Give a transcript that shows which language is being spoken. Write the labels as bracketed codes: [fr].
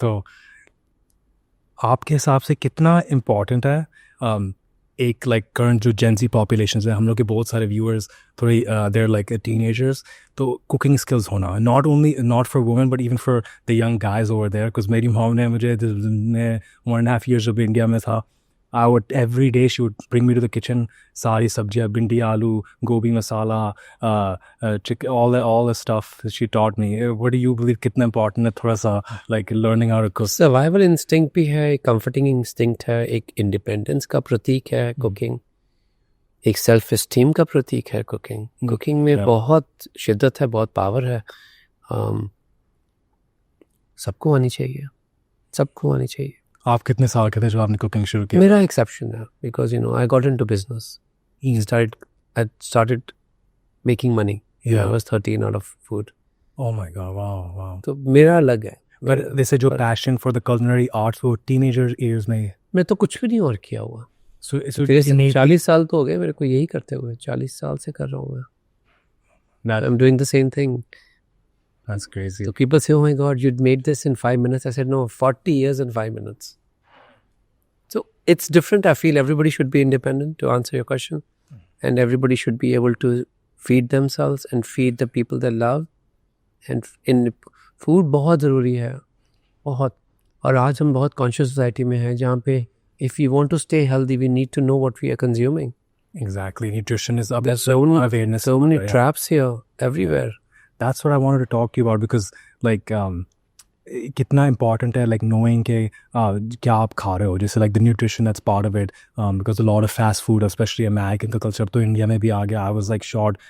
[hi] So आपके हिसाब से कितना important है एक लाइक करंट जो जेंजी पॉपुलेशन है, हम लोग के बहुत सारे व्यूअर्स थोड़ी देयर लाइक टीनेजर्स, तो कुकिंग स्किल्स होना, [en] Not for women but even for the young guys over there. Because [hi] मेरी मॉम ने मुझे, मैं 1.5 years जब इंडिया में था, [en] I would every day she would bring me to the kitchen, [hi] सारी सब्जियाँ, भिंडी, आलू, गोभी मसाला, [en] chicken, all the stuff she taught me. What do you believe [hi] कितना important है थोड़ा सा [en] like learning how to cook? [hi] Survival instinct भी है, एक comforting instinct है, एक independence का प्रतीक है cooking, एक self esteem का प्रतीक है cooking. Cooking में बहुत शिद्दत है, बहुत power है. सबको आनी चाहिए. आप कितने साल के थे जब आपने कुकिंग शुरू किया? मेरा एक्सेप्शन है, [en] because you know I got into business. I started making money. I was 13 out of food. Oh my God, wow. [hi] तो मेरा अलग है. [en] But they say जो passion for the culinary arts वो teenager years में. [hi] मैं तो कुछ भी नहीं और किया हुआ. [en] So [hi] 40 साल तो हो गए मेरे को यही करते हुए. 40 साल से कर रहा हूँ मैं. [en] I'm doing the same thing. That's crazy. So people say, oh my God, you made this in 5 minutes. I said, no, 40 years in 5 minutes. So it's different. I feel everybody should be independent, to answer your question. And everybody should be able to feed themselves and feed the people they love. [hi] And in food बहुत ज़रूरी है, बहुत. और आज हम बहुत conscious society में हैं जहाँ पे [en] if we want to stay healthy, we need to know what we are consuming. Exactly. Nutrition is up. There's awareness. So many traps here, everywhere. That's what I wanted to talk to you about, because like [hi] कितना important है [en] like knowing के क्या आप खा रहे हो, जैसे like the nutrition that's part of it, because a lot of fast food, especially American का culture तो इंडिया में भी आ गया. I was like shocked.